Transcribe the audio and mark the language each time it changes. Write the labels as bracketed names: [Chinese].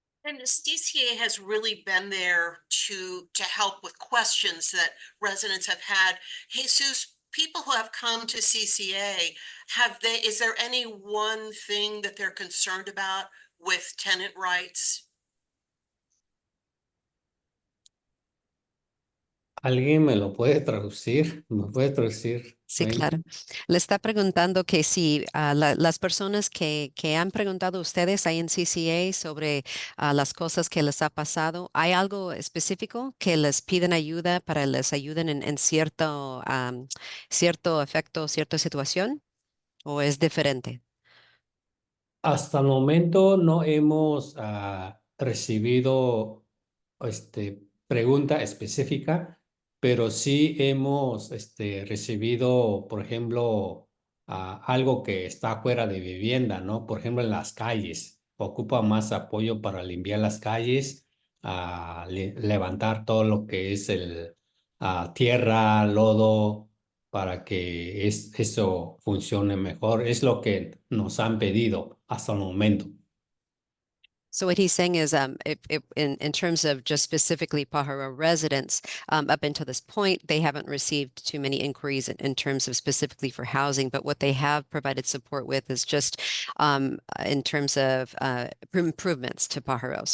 [English] And the CCA has really been there to help with questions that residents have had. Jesus, people who have come to CCA, is there any one thing that they're concerned about with tenant rights? [Spanish] ¿Alguien me lo puede traducir? ¿Me puede traducir? Sí, Wendy? claro. Le está preguntando que si las personas que han preguntado a ustedes ahí en CCA sobre las cosas que les ha pasado, ¿hay algo específico que les piden ayuda para les ayuden en cierto, cierto efecto, cierta situación? ¿O es diferente? Hasta el momento no hemos recibido pregunta específica, pero sí hemos recibido, por ejemplo, algo que está fuera de vivienda, ¿no? Por ejemplo, en las calles. Ocupa más apoyo para limpiar las calles, levantar todo lo que es el tierra, lodo para que eso funcione mejor. Es lo que nos han pedido hasta el momento. [English] So what he's saying is, in terms of just specifically Pajaro residents, up until this point, they haven't received too many inquiries in terms of specifically for housing, but what they have provided support with is just in terms of improvements to Pajaro.